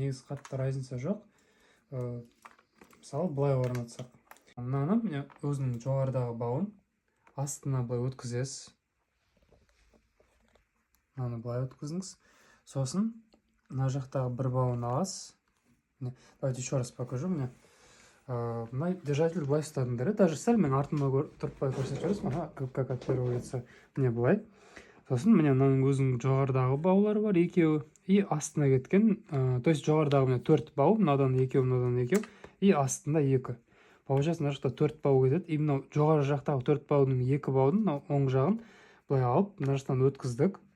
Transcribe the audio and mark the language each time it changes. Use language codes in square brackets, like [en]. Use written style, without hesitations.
[kk] Негізі қатты разница жоқ. Мысалы, былай орнатсақ. Мынаны міне өзінің жоғарыдағы бауын астына былай өткізесіз. Мынаны былай өткізіңіз. Сосын мына жақтағы бір бауын аласыз. [ru] Давайте еще раз покажу. [kk] Мына держатель былай ұстадыңдар. Даже сәл мен артыма тұрып былай көрсетіп жүрсіз. [ru] Как отпируется. [kk] Міне былай. Сосын міне мынаның өзінің жоғарыдағы баулары бар, екеуі. И астына кеткен, то есть жоғарыдағы міне 4 бау, мынадан екеу, и астында 2. Получается, мына жақта 4 бау кетеді. И мынау жоғары жақтағы 4 баудың 2 баудың оң жағын былай алып, мына жақтан өткіздік.